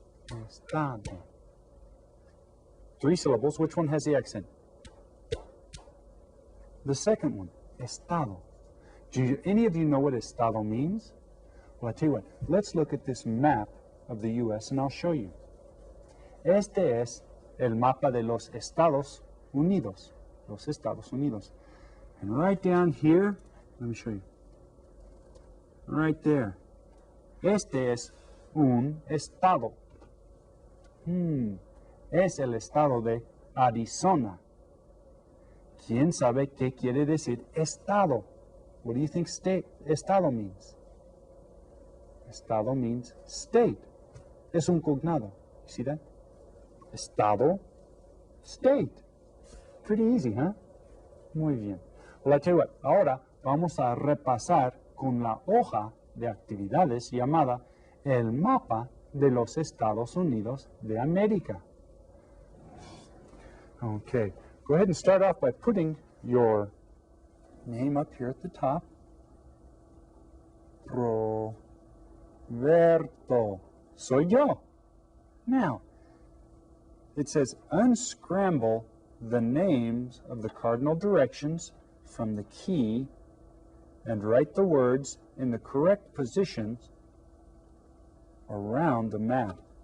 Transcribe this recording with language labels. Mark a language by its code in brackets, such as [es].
[en] Estado. 3 syllables. Which one has the accent? The second one. Estado. Do any of you know what estado means? Well, I tell you what. Let's look at this map of the U.S. and I'll show you. [es] Este es el mapa de los Estados Unidos. Los Estados Unidos. [en] And right down here, let me show you. Right there. [es] Este es un estado. Es el estado de Arizona. ¿Quién sabe qué quiere decir estado? [en] What do you think estado means? Estado means state. [es] Es un cognado. [en] See that? Estado, state. Pretty easy, huh? [es] Muy bien. [en] Well, I tell you what, [es] ahora vamos a repasar con la hoja de actividades llamada el mapa de los Estados Unidos de América. [en] Okay, go ahead and start off by putting your name up here at the top. Roberto. [es] Soy yo. [en] Now, it says unscramble the names of the cardinal directions from the key and write the words in the correct positions around the map.